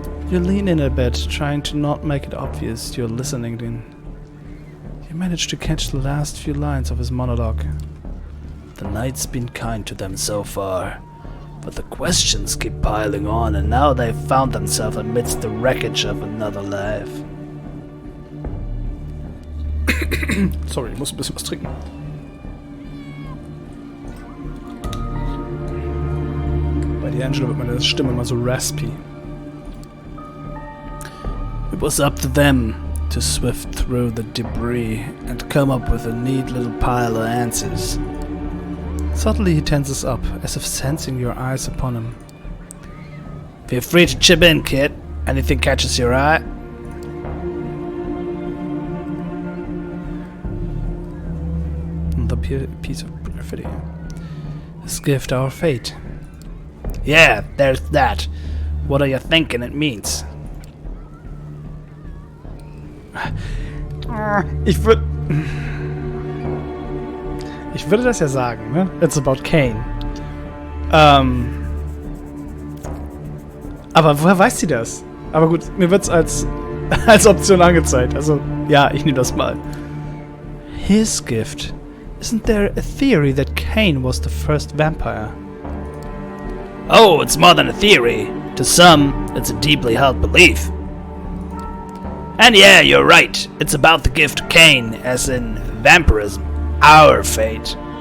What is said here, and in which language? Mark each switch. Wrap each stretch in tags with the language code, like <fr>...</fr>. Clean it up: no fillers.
<en>You lean in a bit, trying to not make it obvious you're listening in. You manage to catch the last few lines of his monologue. The night's been kind to them so far, but the questions keep piling on and now they've found themselves amidst the wreckage of another life.</en> <de>Sorry, ich muss ein bisschen was trinken. Bei D'Angelo wird meine Stimme immer so raspy.</de> <en>It was up to them to sift through the debris and come up with a neat little pile of answers. Suddenly he tenses up, as if sensing your eyes upon him. Feel free to chip in, kid. Anything catches your eye? The piece of graffiti. His gift, our fate. Yeah, there's that. What are you thinking it means?</en> <de>Ich würde das ja sagen, ne?</de> <en>It's about Cain.</en> <de>Aber woher weiß sie das? Aber gut, mir wird's als Option angezeigt. Also, ja, ich nehme das mal.</de> <en>His gift. Isn't there a theory that Cain was the first vampire? Oh, it's more than a theory. To some, it's a deeply held belief. And yeah, you're right. It's about the gift of Cain, as in vampirism. Our fate.</en>